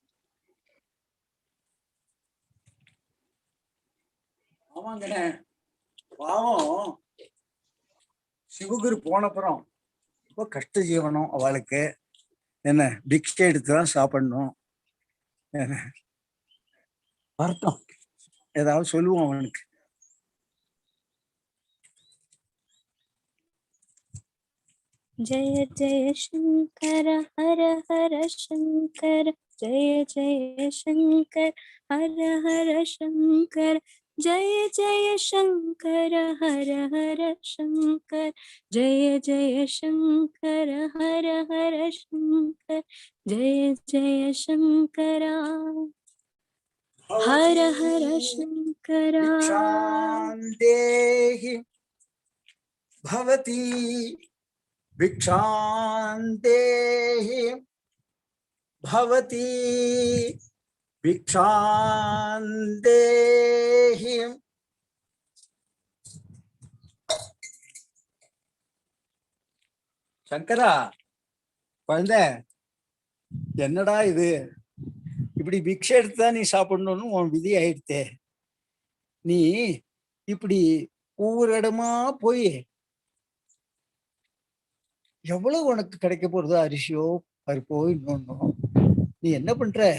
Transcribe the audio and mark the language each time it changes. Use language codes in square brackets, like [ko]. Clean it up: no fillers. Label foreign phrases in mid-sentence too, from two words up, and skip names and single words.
[ta] ஆமாங்க, பாவம் சிவகுரு போனப்புறம் ரொம்ப கஷ்ட ஜீவனம் அவளுக்கு. என்ன பிக்ஷை எடுத்துதான் சாப்பிடணும். வரட்டும், ஏதாவது சொல்லுவோம் அவனுக்கு. [hi] जय जय शंकर हर हर शंकर जय जय शंकर हर हर शंकर जय जय शंकर हर हर शंकर जय जय शंकर हर हर शंकर जय जय शंकर हर हर शंकर [sa] भिक्षान्देहि भवती भिक्षान्देहि भवती भिक्षान्देहि. [ta] சங்கரா குழந்தை, என்னடா இது? இப்படி பிக்ஷை எடுத்துதான் நீ சாப்பிடணும்னு உன் விதி ஆயிடுத்தே. நீ இப்படி ஒவ்வொரு இடமா போய் எவ்வளவு உனக்கு கிடைக்க போறதோ, அரிசியோ பருப்போ இன்னொன்னோ, நீ என்ன பண்ற?